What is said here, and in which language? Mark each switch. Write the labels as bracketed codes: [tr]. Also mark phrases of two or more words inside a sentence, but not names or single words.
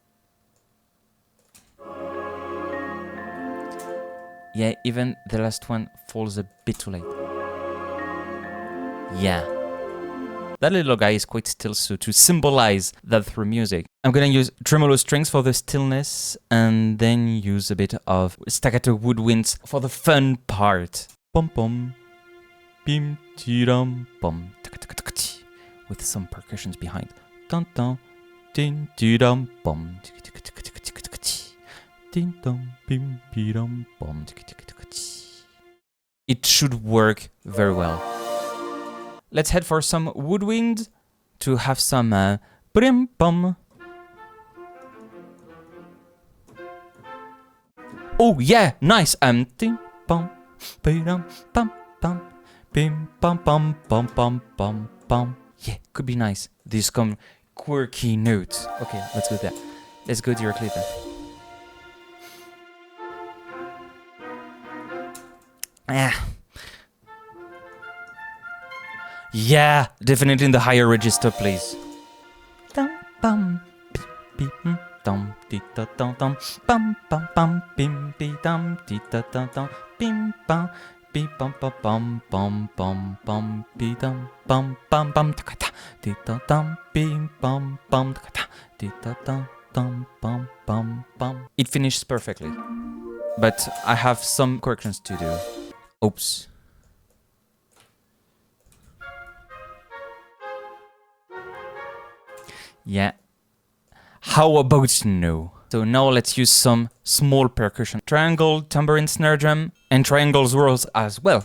[en] Yeah, even the last one falls a bit too late. Yeah. That little guy is quite still, so to symbolize that through music, I'm gonna use tremolo strings for the stillness and then use a bit of staccato woodwinds for the fun part. Pom pom, bim ti-dum pom, with some percussions behind. Dun dun, din ti-dum pom, din dum bim ti-dum pom. It should work very well. Let's head for some woodwind to have some brim pom. Oh yeah, nice. Tim pom, bim pom pom, bim pom pom pom pom pom pom. Yeah, could be nice. These come quirky notes. Okay, let's go there. Let's go directly there. Ah. Yeah, definitely in the higher register, please. Dum bum beep dum di da dum dum bum bum bum bim bi dum di da dum dum bim bum bi bum bum bum bum bum bum bi dum bum bum bum da da di da dum bim bum bum da da di da dum bum bum bum. It finishes perfectly, but I have some corrections to do. Oops. Yeah. How about no? So now let's use some small percussion. Triangle, tambourine, snare drum, and triangle swirls as well.